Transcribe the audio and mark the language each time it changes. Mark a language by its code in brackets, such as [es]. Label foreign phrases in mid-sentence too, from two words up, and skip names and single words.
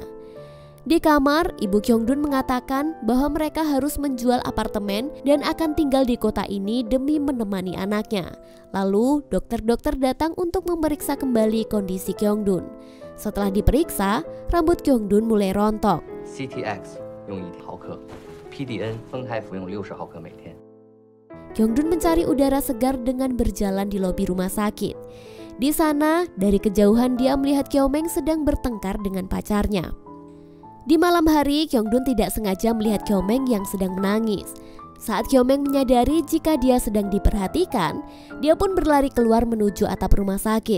[id] Di kamar, ibu Kyung-dun mengatakan bahwa mereka harus menjual apartemen dan akan tinggal di kota ini demi menemani anaknya. Lalu, dokter-dokter datang untuk memeriksa kembali kondisi Kyung-dun. Setelah diperiksa, rambut Kyungdun mulai rontok. [zh] CTX 用1毫克 ，PDN 分开服用60毫克每天。 [id] Kyungdun mencari udara segar dengan berjalan di lobi rumah sakit. Di sana, dari kejauhan dia melihat Kyo-meng sedang bertengkar dengan pacarnya. Di malam hari, Kyungdun tidak sengaja melihat Kyo-meng yang sedang menangis. Saat Kyo-meng menyadari jika dia sedang diperhatikan, dia pun berlari keluar menuju atap rumah sakit.